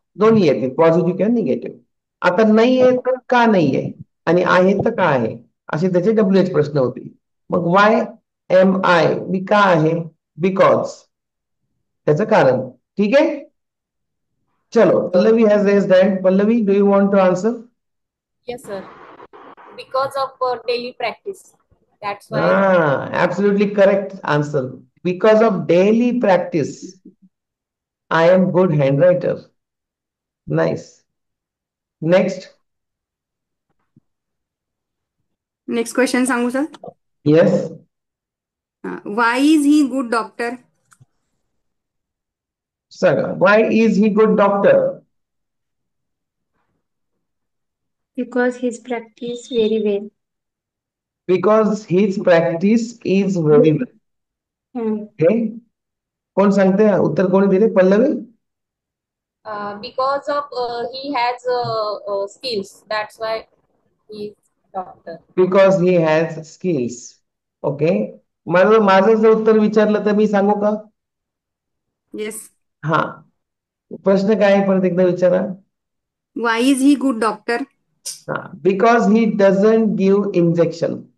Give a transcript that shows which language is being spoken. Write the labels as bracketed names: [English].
[Marathi] दोन्ही येते, पॉझिटिव्ह किंवा निगेटिव्ह. आता नाहीये तर का नाहीये, आणि आहे तर का आहे, असे त्याचे WH प्रश्न होतील. मग [English] why am I, [Marathi] मी का आहे? बिकॉज, त्याचं कारण. ठीक आहे, चलो, [English] Pallavi has raised hand. Pallavi, do you want to answer? Yes, sir. Because of daily practice. That's why. Absolutely correct answer. Because of daily practice, I am good handwriter. Nice. Next. [Marathi] Next question सांगू sir? [English] Yes. Why is he good doctor? Sir, why is he good doctor? Because his practice very well. Because his practice is very well. [Marathi] Okay. कोण सांगते उत्तर? कोणी दिले? Pallavi? [English] Because of he has skills. That's why he's doctor. Because he has skills. Okay. [Marathi] माझं जर उत्तर विचारलं तर मी सांगू का? [English] Yes. [Marathi] हा, प्रश्न काय आहे परत एकदा विचारा. [English] Why is he good doctor? Because he doesn't give injection.